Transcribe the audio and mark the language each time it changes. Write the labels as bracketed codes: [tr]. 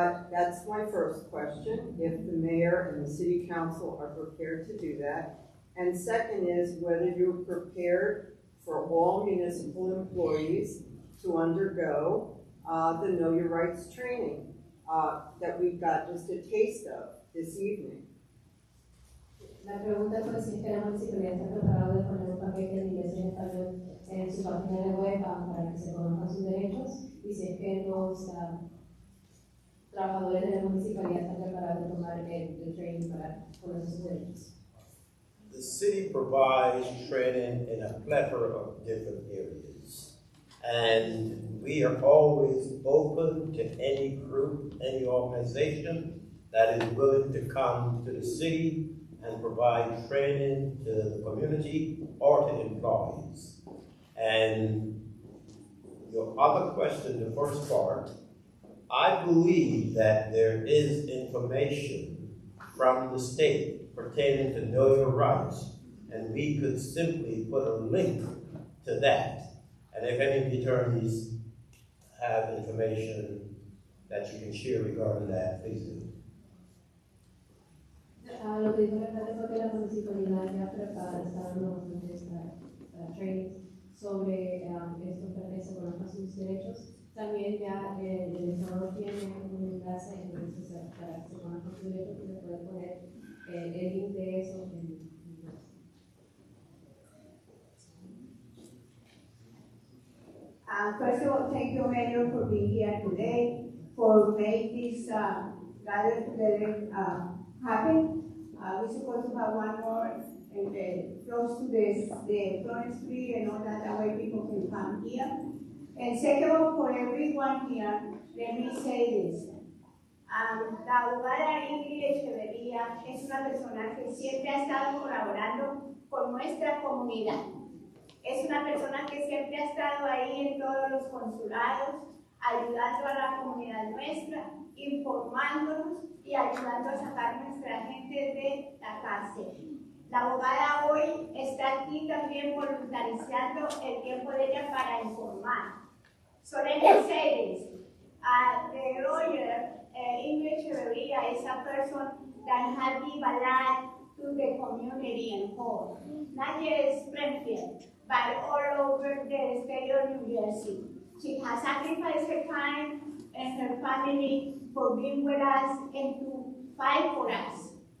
[en] That's my first question, if the mayor and the city council are prepared to do that. And second is whether you're prepared for all municipal employees to undergo the Know Your Rights training that we've got just a taste of this evening. [es] La pregunta fue si es que la municipalidad está preparada de poner un paquete en inglés y en español en su página de web para que se conozcan sus derechos, y si es que los trabajadores de la municipalidad están preparados de tomar el training para conocer sus derechos. [en] The city provides training in a plethora of different areas, and we are always open to any group, any organization that is willing to come to the city and provide training to the community or to employees. And your other question, the first part, I believe that there is information from the state pertaining to Know Your Rights, and we could simply put a link to that. And if any of the attorneys have information that you can share regarding that, please do. [es] Lo que dijo Fernando fue que la municipalidad ya prepara, está dando trainings sobre esto para que se conozcan sus derechos. También ya el Estado tiene un enlace para que se conozcan sus derechos y se puede poner el link de eso en [en] First of all, thank you, Mayor, for being here today, for making this gather together happen. We're supposed to have one more close to the Florence Street and all that way people can come here. And second of all, for everyone here, let me say this. [es] La abogada Ingrid Echeverría es una persona que siempre ha estado colaborando con nuestra comunidad. Es una persona que siempre ha estado ahí en todos los consulados, ayudando a la comunidad nuestra, informándonos y ayudando a sacar nuestra gente de la cárcel. La abogada hoy está aquí también voluntarizando el tiempo de ella para informar. [en] So let me say this. The lawyer, Ingrid Echeverría, is a person that has given a lot to the community and whole. Not just Springfield, but all over the state of New Jersey. She has sacrificed her time and her family for being with us and to fight for us.